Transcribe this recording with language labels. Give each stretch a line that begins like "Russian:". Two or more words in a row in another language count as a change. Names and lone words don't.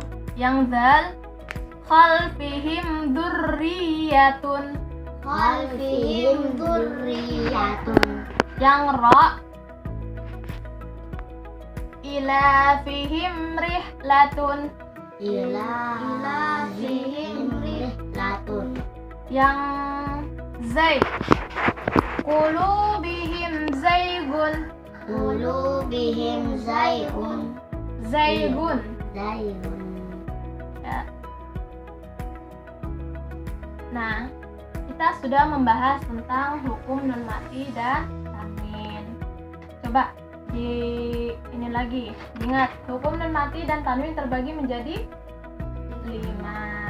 Arabic: Yang ذال خلفهم ذرية. خلفهم ذرية. Yang راء إيلافهم رحلة. إيلافهم رحلة. Yang زاي قلوبهم زيغ. قلوبهم زيغ. Zaigun. Zaigun.
Indonesian: Ya. Nah, kita sudah membahas tentang hukum nun mati dan tanwin. Coba ini lagi. Ingat, hukum nun mati dan tanwin terbagi menjadi 5.